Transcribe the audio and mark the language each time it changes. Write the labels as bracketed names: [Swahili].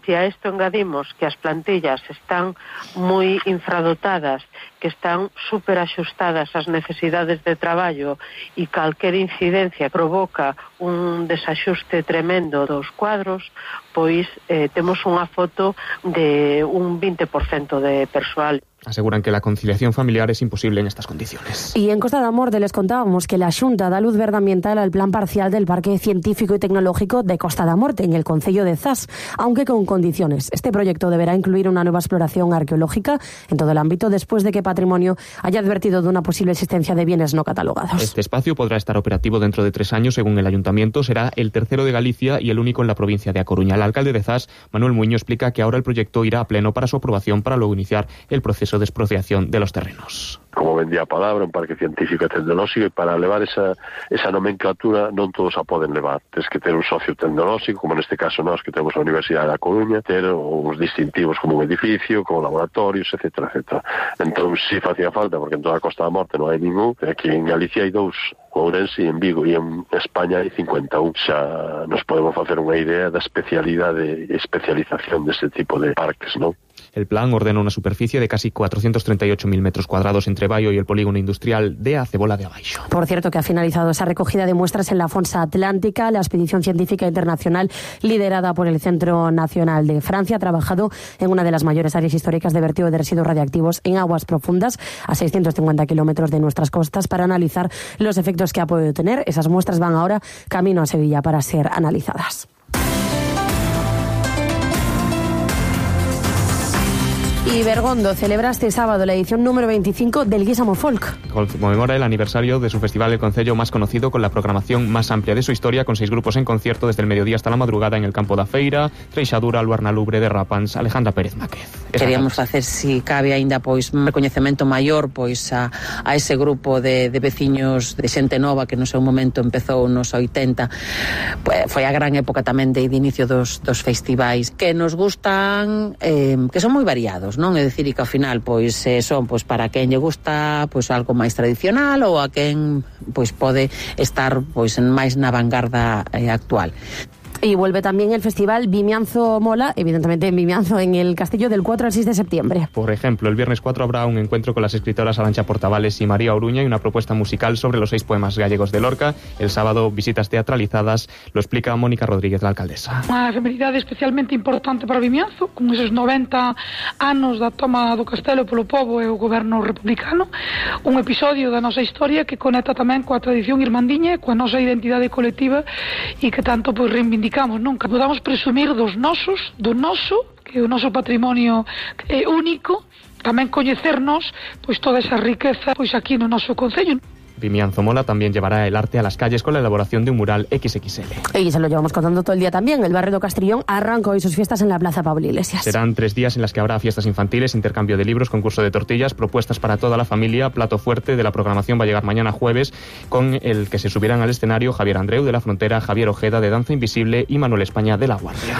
[Galician] Se a isto engadimos que as plantillas están moi infradotadas, que están superaxustadas ás necesidades de traballo e calquer incidencia provoca un desaxuste tremendo dos cuadros, pois temos unha foto de un 20% de persoal. [Spanish] Aseguran que la conciliación familiar es imposible en estas condiciones. Y en Costa de Morte les contábamos que la Xunta da luz verde ambiental al plan parcial del Parque Científico y Tecnológico de Costa de Morte en el concello de Zas, aunque con condiciones. Este proyecto deberá incluir una nueva exploración arqueológica en todo el ámbito después de que Patrimonio haya advertido de una posible existencia de bienes no catalogados. Este espacio podrá estar operativo dentro de 3 años, según el Ayuntamiento. Será el tercero de Galicia y el único en la provincia de A Coruña. El alcalde de Zas, Manuel Muño, explica que ahora el proyecto irá a pleno para su aprobación para luego iniciar el proceso o de expropiación de los terrenos. [Galician] Como vendía a palabra, un parque científico e tecnolóxico, e para levar esa nomenclatura non todos a poden levar. Tens que ter un socio tecnolóxico, como neste caso nós, que temos a Universidade da Coruña, ter uns distintivos como un edificio, como laboratorios, etc. etc. Entón, si facía falta, porque en toda a Costa da Morte non hai ningún, aquí en Galicia hai 2, Ourense e en Vigo, e en España hai 51. Xa nos podemos facer unha idea da especialidade e especialización deste tipo de parques, non? [Spanish] El plan ordena una superficie de casi 438.000 metros cuadrados entre Bayo y el polígono industrial de Acebola de Abaixo. Por cierto, que ha finalizado esa recogida de muestras en la Fonsa Atlántica. La expedición científica internacional, liderada por el Centro Nacional de Francia, ha trabajado en una de las mayores áreas históricas de vertido de residuos radiactivos en aguas profundas, a 650 kilómetros de nuestras costas, para analizar los efectos que ha podido tener. Esas muestras van ahora camino a Sevilla para ser analizadas. Y Bergondo celebra este sábado la edición número 25 del Guisamo Folk. Conmemora el aniversario de su festival El Concello, más conocido, con la programación más amplia de su historia, con 6 grupos en concierto desde el mediodía hasta la madrugada en el campo da Feira, Treixadura, Luarna Lubre, de Rapans, Alejandra Pérez Máquez. [Galician] Queríamos facer, si cabe aínda, pois un recoñecemento maior pois a ese grupo de veciños, de xente nova que no seu momento empezou nos 80. Pues, foi a gran época tamén de inicio dos festivais que nos gustan, que son moi variados, non? É dicir, que ao final pois son pois para quen lle gusta pois algo máis tradicional ou a quen pois pode estar pois máis na vanguarda actual. [Spanish] Y vuelve también el festival Vimianzo Mola, evidentemente en Vimianzo, en el Castillo, del 4 al 6 de septiembre. Por ejemplo, el viernes 4 habrá un encuentro con las escritoras Arancha Portavales y María Oruña y una propuesta musical sobre los 6 poemas gallegos de Lorca. El sábado, visitas teatralizadas, lo explica Mónica Rodríguez, la alcaldesa. Una efeméride especialmente importante para Vimianzo, con esos 90 años de [Galician] toma do castelo polo povo e o goberno republicano. Un episodio da nosa historia que conecta tamén coa tradición irmandiña, coa nosa identidade colectiva e que tanto pues, reivindica. Indicamos, nunca podamos presumir dos nosos, do noso, que é o noso patrimonio único, tamén coñecernos, pois toda esa riqueza, pois aquí no noso concello. [Spanish] Vimianzo Mola también llevará el arte a las calles con la elaboración de un mural XXL. Y se lo llevamos contando todo el día también. El barrio de Castrillón arrancó hoy sus fiestas en la Plaza Pablo Iglesias. Serán tres días en las que habrá fiestas infantiles, intercambio de libros, concurso de tortillas, propuestas para toda la familia. Plato fuerte de la programación va a llegar mañana jueves, con el que se subirán al escenario Javier Andreu de La Frontera, Javier Ojeda de Danza Invisible y Manuel España de La Guardia.